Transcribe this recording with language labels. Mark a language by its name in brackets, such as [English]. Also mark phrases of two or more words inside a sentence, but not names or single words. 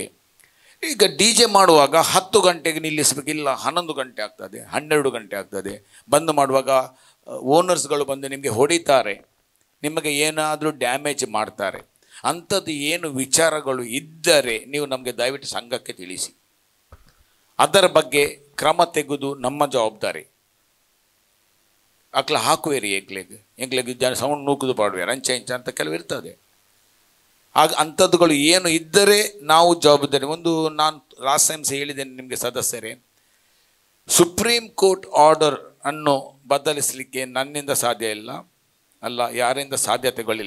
[Kannada] ಈಗ DJ ಮಾಡುವಾಗ 10 ಗಂಟೆಗೆ ನಿಲ್ಲಿಸಬೇಕಿಲ್ಲ, 11 ಗಂಟೆ ಆಗ್ತದೆ, 12 ಗಂಟೆ ಆಗ್ತದೆ. ಬಂದು ಮಾಡುವಾಗ ಓನರ್ಸ್ಗಳು ಬಂದು ನಿಮಗೆ ಹೊಡಿತಾರೆ, ನಿಮಗೆ ಏನಾದರೂ ಡ್ಯಾಮೇಜ್ ಮಾಡ್ತಾರೆ. ಅಂಥದ್ದು ಏನು ವಿಚಾರಗಳು ಇದ್ದರೆ ನೀವು ನಮಗೆ ದಯವಿಟ್ಟು ಸಂಘಕ್ಕೆ ತಿಳಿಸಿ, ಅದರ ಬಗ್ಗೆ ಕ್ರಮ ತೆಗೆದು ನಮ್ಮ ಜವಾಬ್ದಾರಿ. [Tulu] ಅಕ್ಲ ಹಾಕುವೇರಿ ಎಂಗ್ಲೆಗೆ ಜನ ಸೌಂಡ್ ನೂಕುದು ಪಾಡುವೇರು ಅಂಚೆ ಇಂಚ [Kannada] ಅಂತ ಕೆಲವು ಇರ್ತದೆ. ಆಗ ಅಂಥದ್ದುಗಳು ಏನು ಇದ್ದರೆ ನಾವು ಜವಾಬ್ದಾರಿ. ಒಂದು ನಾನು [English] last time [Kannada] ಸಹ ಹೇಳಿದ್ದೇನೆ ನಿಮಗೆ ಸದಸ್ಯರೇ, [English] Supreme Court order [Kannada] ಅನ್ನು ಬದಲಿಸಲಿಕ್ಕೆ ನನ್ನಿಂದ ಸಾಧ್ಯ ಇಲ್ಲ, ಅಲ್ಲ ಯಾರಿಂದ ಸಾಧ್ಯತೆಗಳಿಲ್ಲ.